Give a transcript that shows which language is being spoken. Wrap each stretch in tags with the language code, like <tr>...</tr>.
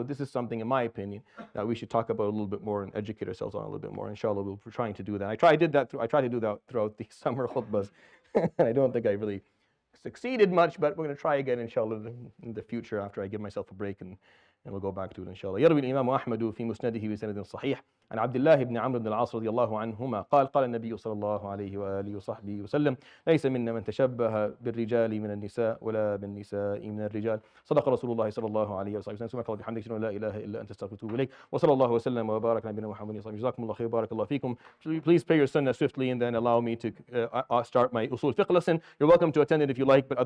<en>So this is something, in my opinion, that we should talk about a little bit more and educate ourselves on a little bit more. Inshallah, we're trying to do that. I try to do that throughout the summer khutbahs. I don't think I really succeeded much, but we're going to try again, inshallah, in the future after I give myself a break and we'll go back to it, inshallah.</en> <ar>يروي الإمام أحمد في مسنده بسند صحيح عن عبد الله بن عمرو بن العاص رضي الله عنهما قال النبي صلى الله عليه وآله وصحبه وسلم ليس منا من تشبه بالرجال من النساء ولا بالنساء من الرجال صدق رسول الله صلى الله عليه وسلم سبحانك اللهم وبحمدك لا إله إلا أنت أستغفرك وأتوب إليك وصلى الله وسلم وبارك على نبينا محمد صلى الله عليه وسلم جزاكم الله خير بارك الله فيكم.</ar> <en>Please pray your sunnah swiftly and then allow me to start my usul fiqh lesson. You're welcome to attend it if you like, but otherwise</en>